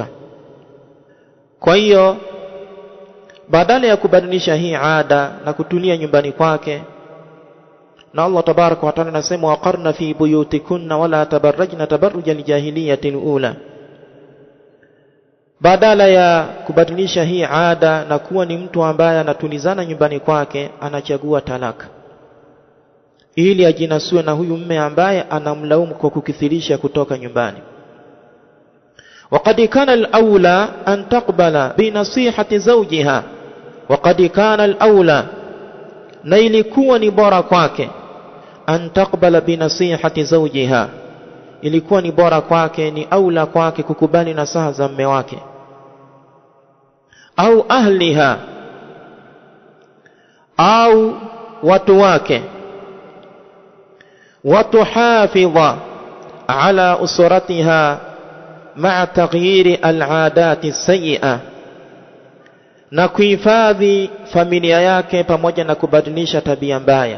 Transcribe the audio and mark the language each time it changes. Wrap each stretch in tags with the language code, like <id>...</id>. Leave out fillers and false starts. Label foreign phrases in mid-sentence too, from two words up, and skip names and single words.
<sw>Kwa hiyo badala ya kubadilisha hii ada na kutulia nyumbani kwake, na</sw> <ar>الله تبارك وتعالى</ar> <sw>anasema</sw> <ar>وقرن في بيوتكن ولا تبرجن تبرج الجاهلية الأولى,</ar> <sw>badala ya kubadilisha hii ada na kuwa ni mtu ambaye anatulizana nyumbani kwake, anachagua talaka ili ajinasue na huyu mume ambaye anamlaumu kwa kukithirisha kutoka nyumbani.</sw> <ar>وقد كان الأولى أن تقبل بنصيحة زوجها، وقد كان الأولى،</ar> <sw>na ilikuwa ni bora kwake,</sw> <ar>أن تقبل بنصيحة زوجها,</ar> <sw>ilikuwa ni bora kwake, ni aula kwake kukubali nasaha za mume wake,</sw> <ar>أو أهلها,</ar> <sw>au watu wake,</sw> <ar>وتحافظ على أسرتها مع تغيير العادة السيئة,</ar> <sw>na kuhifadhi familia yake pamoja na kubadilisha tabia mbaya.</sw>